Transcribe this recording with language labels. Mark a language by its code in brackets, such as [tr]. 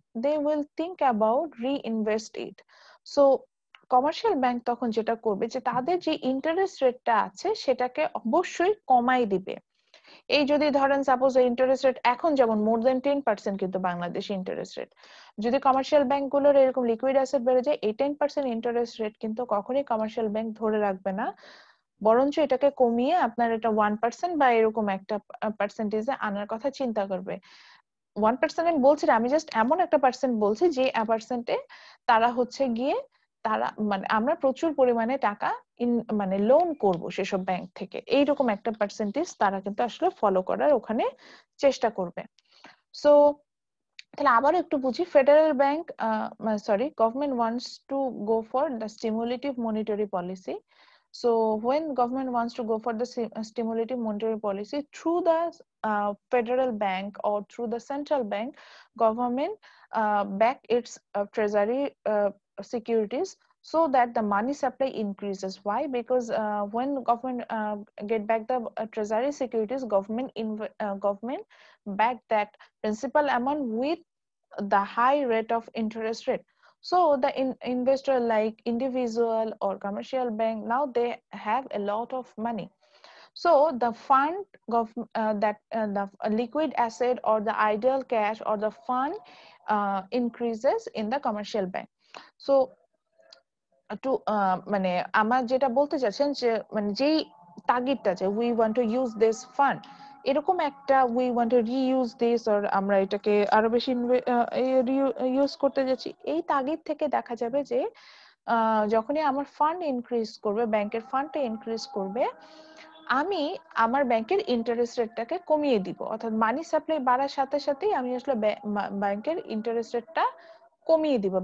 [en] they will think about reinvest it. [bn] So commercial bank তখন যেটা করবে যে তাদের যে ইন্টারেস্ট রেটটা আছে সেটাকে অবশ্যই কমাই দিবে। এই যদি ধরেন সাপোজ ইন্টারেস্ট রেট এখন যেমন মোর দেন 10% কিন্তু বাংলাদেশে ইন্টারেস্ট রেট, যদি কমার্শিয়াল ব্যাংক গুলোর এরকম লিকুইড অ্যাসেট বেড়ে যায়, এই 10% ইন্টারেস্ট রেট কিন্তু কখনোই কমার্শিয়াল ব্যাংক ধরে রাখবে না, বরঞ্চ এটাকে কমিয়ে আপনার এটা 1% বা এরকম একটা পার্সেন্টেজে আনার কথা চিন্তা করবে। 1% আমি বলছি না, আমি জাস্ট এমন একটা পার্সেন্ট বলছি যে পার্সেন্টে তারা হচ্ছে গিয়ে তারা মানে আমরা প্রচুর পরিমাণে টাকা মানে লোন করব সেসব ব্যাংক থেকে, এইরকম একটা পার্সেন্টেজ তারা কিন্তু আসলে ফলো করার ওখানে চেষ্টা করবে। [en] so [bn] তাহলে আবার একটু বুঝি, [en] Federal bank sorry government wants to go for the stimulative monetary policy. So when government wants to go for the stimulative monetary policy through the federal bank or through the central bank, government back its treasury securities so that the money supply increases. Why? Because when government get back the treasury securities, government back that principal amount with the high rate of interest rate. So the investor like individual or commercial bank, now they have a lot of money. So the fund that the liquid asset or the idle cash or the fund increases in the commercial bank. [bn] So to মানে আমার যেটা বলতে চাচ্ছেন যে মানে যেই তাগিদটা যে [en] we want to use this fund, [bn] এরকম একটা [en] we want to reuse this or [bn] আমরা এটাকে আরো বেশি ইউজ করতে যাচ্ছি, এই তাগিদ থেকে দেখা যাবে যে যখনই আমার ফান্ড ইনক্রিজ করবে, ব্যাংকের ফান্ডটা ইনক্রিজ করবে, আমি আমার ব্যাংকের ইন্টারেস্ট রেটটাকে কমিয়ে দিব, অর্থাৎ মানি সাপ্লাই বাড়ার সাথে সাথেই আমি আসলে ব্যাংকের ইন্টারেস্ট রেটটা কমিয়ে দিব।